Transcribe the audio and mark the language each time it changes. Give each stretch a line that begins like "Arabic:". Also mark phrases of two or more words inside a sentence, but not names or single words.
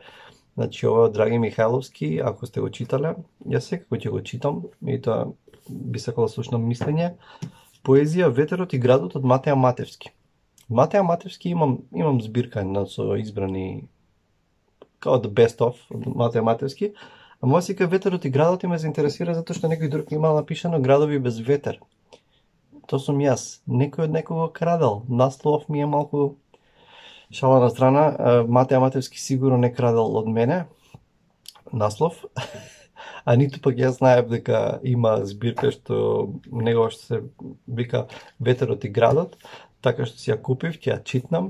Macedonian: Значи, ова од Драги Михајловски, ако сте го читале, јас секако ќе го читам, и тоа би сакал да слушнам мислење. Поезија Ветерот и градот од Матеа Матевски. Матеа Матевски имам збирка со избрани као
English: the best of
Macedonian: од Матеа Матевски, а моја сика Ветерот и градот ме заинтересира затоа што некој друг имал напишано Градови без ветер. Тоа сум јас. Некој од некого крадел. Наслов ми е малку шала на страна. Матеа Матевски сигурно не крадел од мене наслов, а ниту пак јас знаев дека има збирка што негова што се вика Ветерот и градот, така што си ја купив, ќе ја читнам.